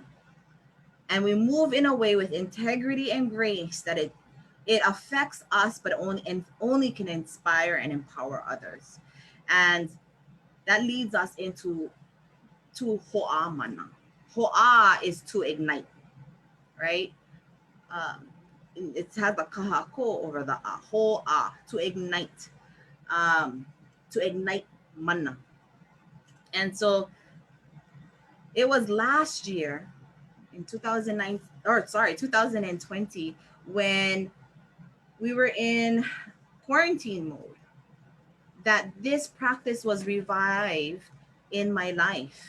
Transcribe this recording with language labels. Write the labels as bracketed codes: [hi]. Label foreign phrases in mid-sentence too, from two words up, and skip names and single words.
[en] And we move in a way with integrity and grace that it affects us, but only can inspire and empower others. And that leads us into Hoʻā Mana. Hoʻā is to ignite, right? It has the kahako over the a. Hoʻā, to ignite mana. And so it was last year in 2020, when we were in quarantine mode, that this practice was revived in my life.